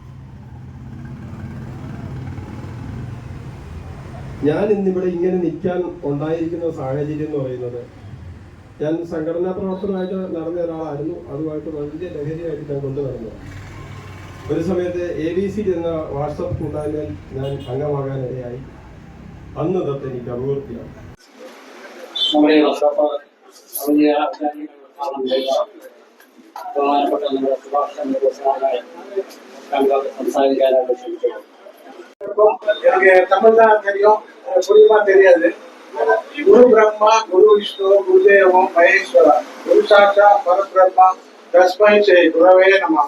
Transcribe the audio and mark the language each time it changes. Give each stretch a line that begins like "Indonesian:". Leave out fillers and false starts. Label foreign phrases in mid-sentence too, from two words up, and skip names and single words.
Malayalam: ഞാൻ ഇന്നിവിടെ ഇങ്ങനെ നിൽക്കാൻ ഉണ്ടായിരിക്കുന്ന സാഹചര്യം എന്ന് പറയുന്നത്, ഞാൻ സംഘടനാ പ്രവർത്തനമായിട്ട് നടന്ന ഒരാളായിരുന്നു. അതുമായിട്ട് വലിയ ലഹരിയായിട്ട് ഞാൻ കൊണ്ടു നടന്നു. ഒരു സമയത്ത് ABCD എന്ന വാട്സപ്പ് കൂട്ടായ്മയിൽ ഞാൻ അംഗമാകാനിടയായി. അന്ന് തൊട്ട് എനിക്ക് അഭിവൃദ്ധിയാണ്.
Tamil: தமிழ்தான் தெரியும், புரியுமா தெரியாது.
Sanskrit: गुरु ब्रह्मा गुरु विष्णु गुरुदेवम् महेश्वरा गुरु साक्षात् परब्रह्म तस्मै श्री गुरवे नमः.